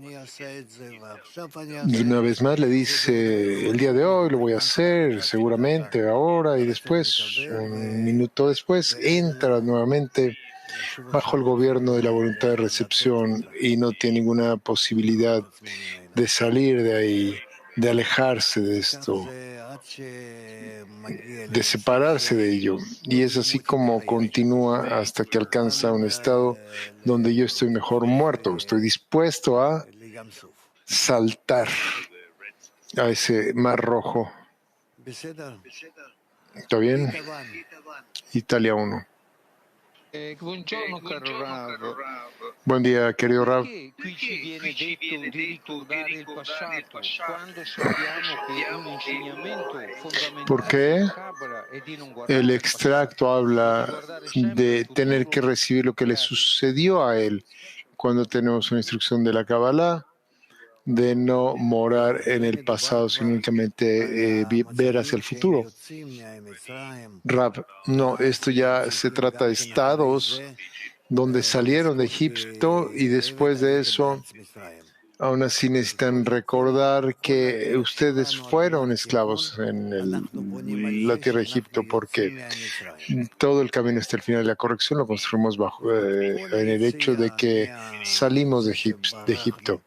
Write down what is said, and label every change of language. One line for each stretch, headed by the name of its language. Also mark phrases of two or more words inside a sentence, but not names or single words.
Spanish: Y una vez más le dice, el día de hoy lo voy a hacer, seguramente ahora, y después, un minuto después, entra nuevamente bajo el gobierno de la voluntad de recepción y no tiene ninguna posibilidad de salir de ahí, de alejarse de esto, de separarse de ello. Y es así como continúa hasta que alcanza un estado donde yo estoy mejor muerto, estoy dispuesto a saltar a ese mar rojo. ¿Está bien? Italia 1.
Italian: Buongiorno caro Rav.
Spanish: Buen día, querido Rav.
Italian: Perché qui ci viene detto di ricordare il passato quando sappiamo che un insegnamento
Spanish: ¿Por
Italian: fondamentale
Spanish: qué
Italian: della Kabbalah è di non guardare
Spanish: el
Italian: il
Spanish: extracto
Italian: passato,
Spanish: habla
Italian: di guardare sempre
Spanish: de
Italian: il
Spanish: tener que
Italian: futuro?
Spanish: recibir lo que le sucedió a él cuando tenemos una instrucción de la Kabbalah, de no morar en el pasado, sino únicamente ver hacia el futuro? Rav, no, esto ya se trata de estados donde salieron de Egipto y después de eso, aún así necesitan recordar que ustedes fueron esclavos en la tierra de Egipto, porque todo el camino hasta el final de la corrección lo construimos en el hecho de que salimos de Egipto.